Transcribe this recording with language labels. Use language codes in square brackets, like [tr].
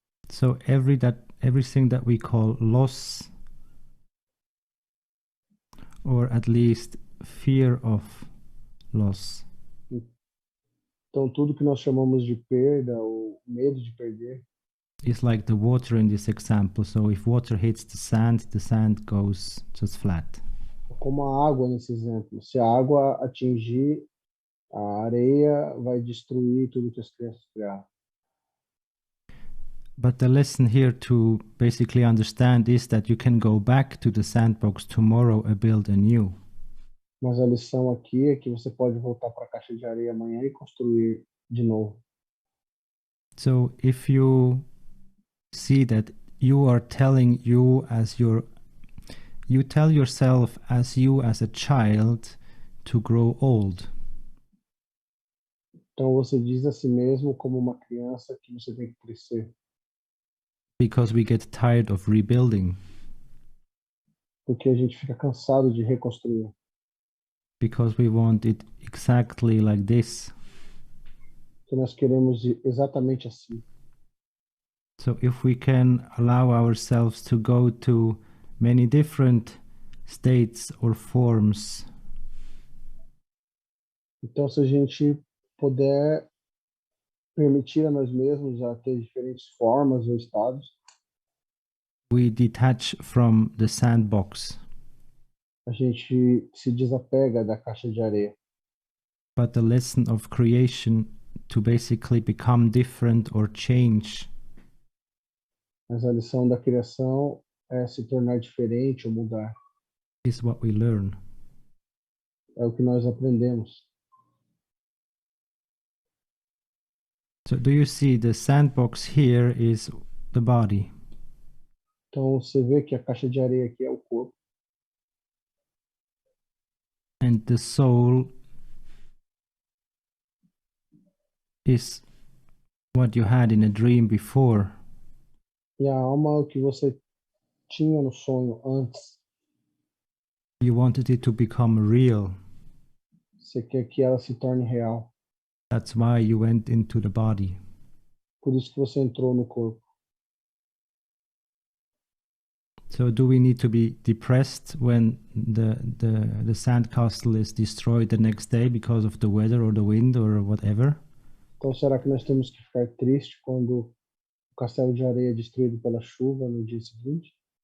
[en] So everything that we call loss, or at least fear of loss, [pt] Então, tudo que nós chamamos de perda ou medo de perder [en] is like the water in this example. So if water hits the sand goes just flat. [pt] é como a água nesse exemplo. Se a água atingir a areia, vai destruir tudo que as crianças criaram. [en] But the lesson here to basically understand is that you can go back to the sandbox tomorrow and build anew. [pt] Mas a lição aqui é que você pode voltar para a caixa de areia amanhã e construir de novo. [en] So if you see that you are telling you tell yourself as you as a child to grow old. [pt] Então você diz a si mesmo como uma criança que você tem que crescer. [en] Because we get tired of rebuilding. [pt] Porque a gente fica cansado de reconstruir. [en] Because we want it exactly like this. [pt] Que nós queremos exatamente assim. [en] So if we can allow ourselves to go to many different states or forms, [pt] Então se a gente puder permitir a nós mesmos a ter diferentes formas ou estados, [en] we detach from the sandbox. [pt] a gente se desapega da caixa de areia. [en] But the lesson of creation to basically become different or change [pt] Mas a lição da criação é se tornar diferente ou mudar. [en] is what we learn. [pt] É o que nós aprendemos. [en] So do you see the sandbox here is the body, [pt] Então você vê que a caixa de areia aqui é o corpo. [en] and the soul is what you had in a dream before. [pt] E a alma é o que você tinha no sonho antes. [en] You wanted it to become real. [pt] Você quer que ela se torne real. [en] That's why you went into the body. [pt] Por isso que você entrou no corpo. [en] So do we need to be depressed when the sandcastle is destroyed the next day because of the weather or the wind or whatever? [pt] Então será que nós temos que ficar tristes quando o castelo de areia é destruído pela chuva no dia seguinte?